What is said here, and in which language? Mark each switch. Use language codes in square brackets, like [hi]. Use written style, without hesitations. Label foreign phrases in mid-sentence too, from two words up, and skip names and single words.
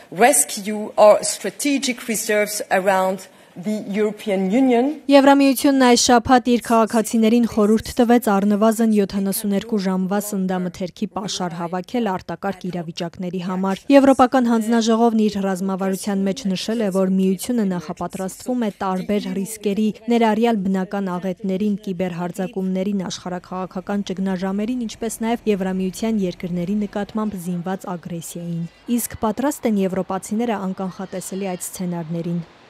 [en] rescue our strategic reserves around the European Union. [hy] Եվրամիությունն այս շաբաթ իր քաղաքացիներին խորհուրդ տվեց առնվազն 72 ժամվա սննդամթերքի պաշար հավաքել արտակարգ իրավիճակների համար։ Եվրոպական հանձնաժողովն իր ռազմավարության մեջ նշել է, որ միությունը նախապատրաստվում է տարբեր ռիսկերի, ներառյալ բնական աղետներին, կիբերհարձակումներին, աշխարհաքաղաքական ճգնաժամերին, ինչպես նաև Եվրամիության երկրների նկատմամբ զինված ագրեսիային։ Իսկ պատրաստ են եվրոպացիները անկանխատեսելի այդ սցենարներին։